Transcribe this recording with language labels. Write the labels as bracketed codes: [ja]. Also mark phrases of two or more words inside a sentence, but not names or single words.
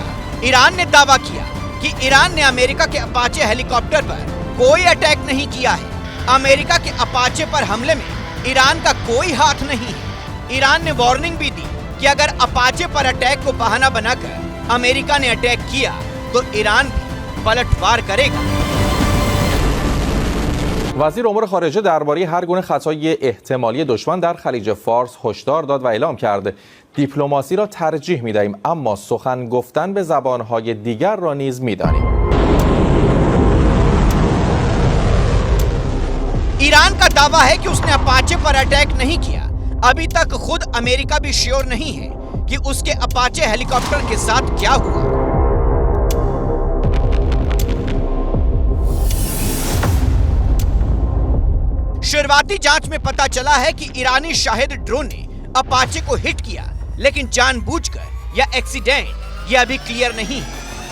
[hi] ईरान ने दावा किया कि ईरान ने अमेरिका के अपाचे हेलीकॉप्टर पर कोई अटैक नहीं किया है। अमेरिका के अपाचे पर हमले में ईरान का कोई हाथ नहीं है। ईरान ने वार्निंग भी दी कि अगर अपाचे पर अटैक को बहाना बनाकर अमेरिका ने अटैक किया तो ईरान भी पलटवार करेगा। [fa] وزیر امور خارجه درباره هر گونه خطای احتمالی دشمن در خلیج فارس هشدار داد و اعلام کرد دیپلماسی را ترجیح می‌دهیم اما سخن گفتن به زبان‌های دیگر را نیز می‌دانیم. [hi] ईरान का दावा है कि उसने अपाचे पर अटैक नहीं किया। अभी तक खुद अमेरिका भी श्योर नहीं है कि उसके अपाचे हेलीकॉप्टर के साथ क्या हुआ। शुरुआती जांच में पता चला है कि ईरानी शाहिद ड्रोन ने अपाचे को हिट किया, लेकिन जानबूझकर या एक्सीडेंट ये अभी क्लियर नहीं है।